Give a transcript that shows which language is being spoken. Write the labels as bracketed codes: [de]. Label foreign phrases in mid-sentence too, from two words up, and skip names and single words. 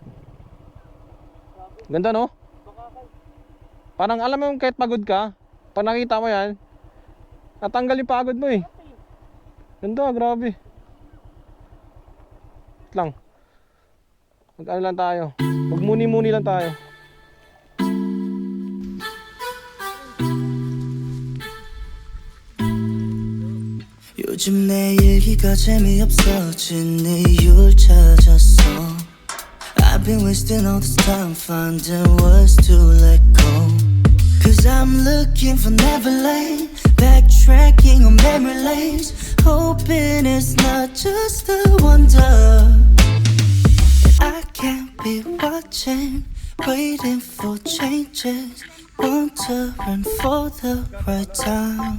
[tl] Ganda no? Parang alam mo yung kahit pagod ka, pag nakita mo yan, natanggal yung pagod mo eh. Ganda, grabe. Wait lang. Mag-ano lang tayo. Magmuni-muni lang tayo. [ko] 요즘 내 얘기가 재미없어진 이유를 찾았어. [en] I've been wasting all this time finding words to let go. Cause I'm looking for Neverland, backtracking on memory lanes, hoping it's not just a wonder. I can't be watching, waiting for changes, wondering for the right time.